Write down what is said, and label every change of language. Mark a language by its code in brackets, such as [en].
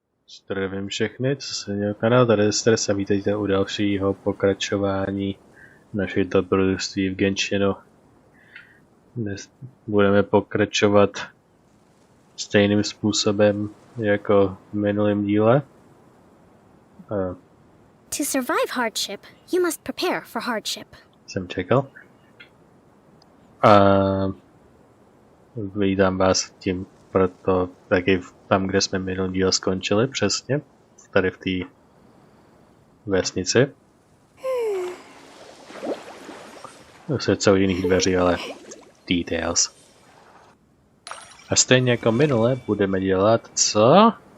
[cs] Zdravím všechny, co se měl kanál, tady se vítejte u dalšího pokračování naší dobrodružství v Genshinu. Dnes budeme pokračovat stejným způsobem jako v minulém díle. [en] To survive hardship, you must prepare for hardship. [cs] Jsem čekal. Vítám vás tím, proto taky tam, kde jsme minulý díl skončili, přesně. Tady v té vesnici. To jsou jiných dveří, ale details. A stejně jako minule budeme dělat co?